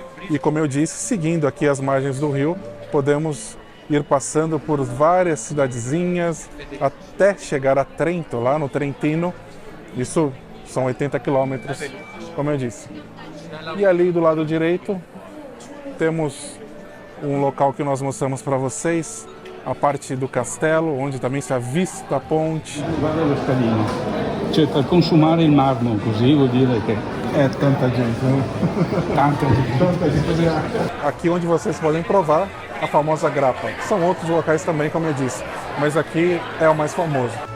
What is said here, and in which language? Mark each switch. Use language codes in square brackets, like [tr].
[pt] E como eu disse, seguindo aqui as margens do rio, podemos ir passando por várias cidadezinhas até chegar a Trento, lá no Trentino. Isso são 80 quilômetros, como eu disse. E ali do lado direito temos um local que nós mostramos para vocês, a parte do castelo, onde também se avvista a ponte. [it] Guarda lo scalino, cioè per consumare il marmo, così vuol dire che [pt] É tanta gente, né? tanta gente. Aqui onde vocês podem provar a famosa grappa. São outros locais também, como eu disse, mas aqui é o mais famoso.